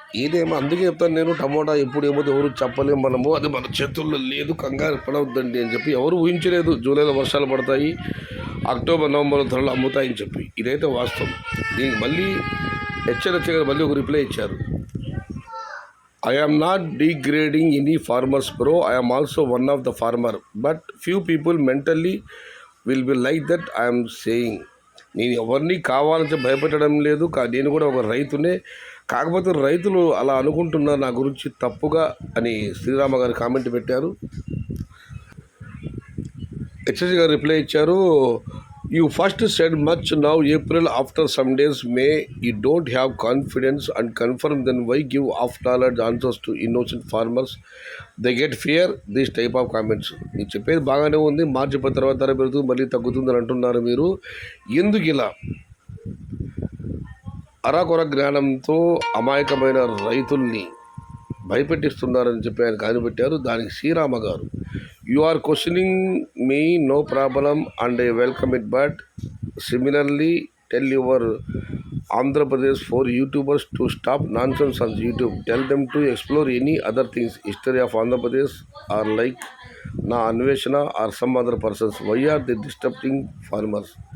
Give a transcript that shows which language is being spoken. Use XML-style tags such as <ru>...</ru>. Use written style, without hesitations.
<te>ఏదేమో అందుకే చెప్తాను నేను, టమోటా ఎప్పుడు ఏమవుతుందో ఎవరు చెప్పలేము మనము. అది మన చేతుల్లో లేదు, కంగారు పడవద్దండి అని చెప్పి. ఎవరు ఊహించలేదు జూలైలో వర్షాలు పడతాయి, అక్టోబర్ నవంబర్లో ధరలు అమ్ముతాయని చెప్పి. ఇదైతే వాస్తవం. దీనికి మళ్ళీ హెచ్చరిక మళ్ళీ ఒక రిప్లై ఇచ్చారు.</te> <en>I am not degrading any farmers bro, I am also one of the farmer, but few people mentally will be like that I am saying.</en> <te>నేను ఎవరిని కావాలని భయపెట్టడం లేదు, నేను కూడా ఒక రైతునే. కాకపోతే రైతులు అలా అనుకుంటున్నారు నా గురించి తప్పుగా అని శ్రీరామ గారు కామెంట్ పెట్టారు. హెచ్ఎస్ గారు రిప్లై ఇచ్చారు.</te> <en>You first said much now April, after some days May, you don't have confidence and confirm, then why give off knowledge answers to innocent farmers? They get fear, this type of comments.</en> <te>మీరు చెప్పేది బాగానే ఉంది, మార్చి 10 తర్వాత ధర పెరుగుతుంది మళ్ళీ తగ్గుతుందని అంటున్నారు. మీరు ఎందుకు ఇలా అరాకొర జ్ఞానంతో అమాయకమైన రైతుల్ని భయపెట్టిస్తున్నారని చెప్పి ఆయన కానిపెట్టారు. దానికి శ్రీరామ గారు,</te> <en>You are questioning me, no problem and I welcome it, but similarly tell your Andhra Pradesh for YouTubers to stop nonsense on YouTube, tell them to explore any other things, history of Andhra Pradesh are like నా అన్వేషణ are some other persons, why are the disturbing farmers.</en>